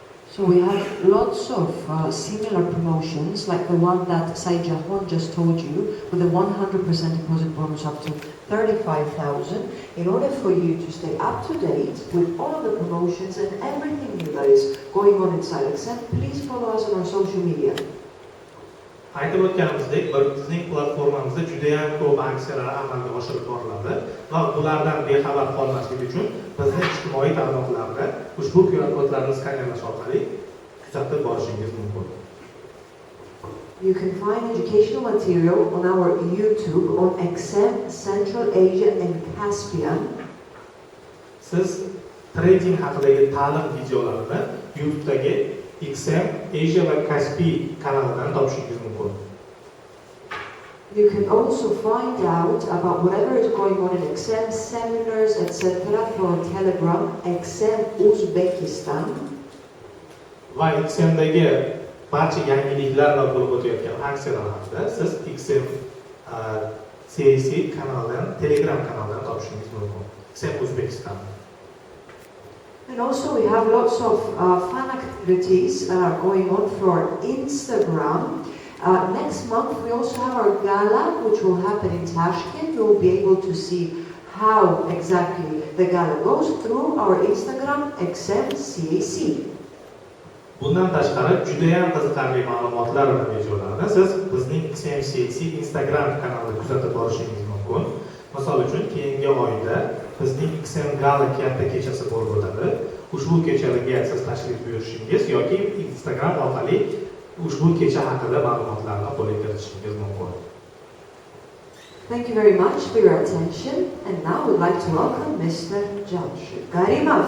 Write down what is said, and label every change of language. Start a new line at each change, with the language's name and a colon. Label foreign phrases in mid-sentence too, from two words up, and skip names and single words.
English: So we have lots of similar promotions, like the one that Saijahwan just told you, with a 100% deposit bonus up to 35,000. In order for you to stay up to date with all of the promotions and everything new that is going on inside XM, please follow us on our social media.
Uzbek: Aytib o'tganimizdek, bizning platformamizda juda ham ko'p aksiyalar amalga oshirib boriladi va bulardan bexabar qolmaslik uchun bizning ijtimoiy tarmoqlarda ushbu QR kodlarni skanerlash orqali kuzatib borishingiz mumkin.
English: You can find educational material on our YouTube on XM, Central Asia and Caspian.
Uzbek: Siz trading haqidagi ta'lim videolarini YouTube'dagi XM, Asia va Caspian kanalidan topishingiz mumkin.
English: You can also find out about whatever is going on in XM, seminars, etc. from Telegram, XM Uzbekistan.
Uzbek: Va XM'dagi barcha yangiliklar va bo'lib o'tayotgan aksiyalar haqida siz XM CAC kanalidan, Telegram kanalidan topishingiz mumkin. XM Uzbekistan.
English: And also we have lots of fun activities that are going on for Instagram. Next month we also have our gala, which will happen in Tashkent. You will be able to see how exactly the gala goes through our Instagram XMCAC.
Uzbek: Bundan tashqari juda ham qiziqarli ma'lumotlar va videolarni siz bizning XMCAC Instagram kanalida kuzatib borishingiz mumkin. Misol uchun, keyingi oyda bizning XM Gala katta kechasi bo'lib o'tadi. Ushbu kechalarga siz tashrif buyurishingiz yoki Instagram orqali ushbu kecha haqida ma'lumotlarni qo'lga kiritishingiz mumkin.
English: Thank you very much for your attention, and now we'd like to welcome Mr. Jamshid Karimov.